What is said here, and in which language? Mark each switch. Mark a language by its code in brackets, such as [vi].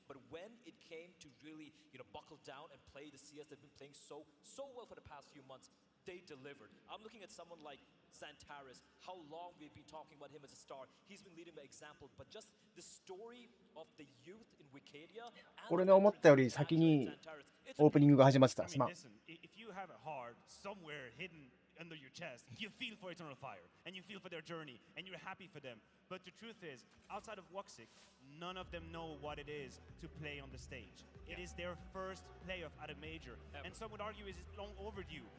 [en] But when it came to really, you know, buckle down and play the CS they've been playing so well for the past few months, they delivered. I'm looking at someone like Xantares, how long we've been talking about him as a star. He's been leading by example, but just the story of the youth in Wicadia. [ja] 俺の思ったより先にオープニングが始まってた。すまん。 [en] Listen, if you have a heart somewhere hidden under your chest, you feel for Eternal Fire, and you feel for their journey, and you're happy for them. But the truth is, outside of WAXEE, none of them know what it is to play on the stage. It is their first playoff at a major, and some would argue it's long overdue.